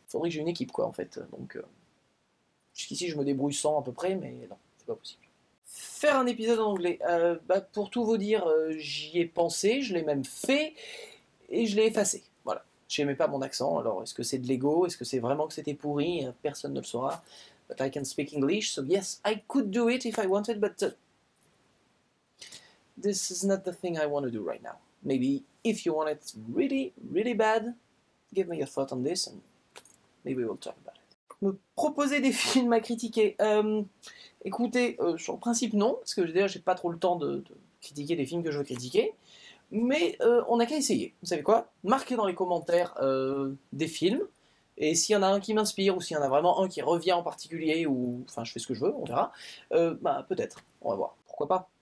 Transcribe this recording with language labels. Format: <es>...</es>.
<fr>Faudrait que j'ai une équipe, quoi, en fait. Donc jusqu'ici, je me débrouille sans à peu près, mais non, c'est pas possible. Faire un épisode en anglais, pour tout vous dire, j'y ai pensé, je l'ai même fait, et je l'ai effacé. Voilà. J'aimais pas mon accent, alors est-ce que c'est de l'ego? Est-ce que c'est vraiment que c'était pourri? Personne ne le saura.</fr> <en>But I can speak English, so yes, I could do it if I wanted, but this is not the thing I want to do right now. Maybe if you want it really, really bad, give me your thought on this, and maybe we'll talk about it.</en> <fr>Me proposer des films à critiquer. Écoutez, sur le principe, non, parce que déjà, j'ai pas trop le temps de critiquer des films que je veux critiquer. Mais on n'a qu'à essayer. Vous savez quoi? Marquez dans les commentaires des films. Et s'il y en a un qui m'inspire, ou s'il y en a vraiment un qui revient en particulier, ou enfin je fais ce que je veux, on verra. Peut-être, on va voir. Pourquoi pas?</fr>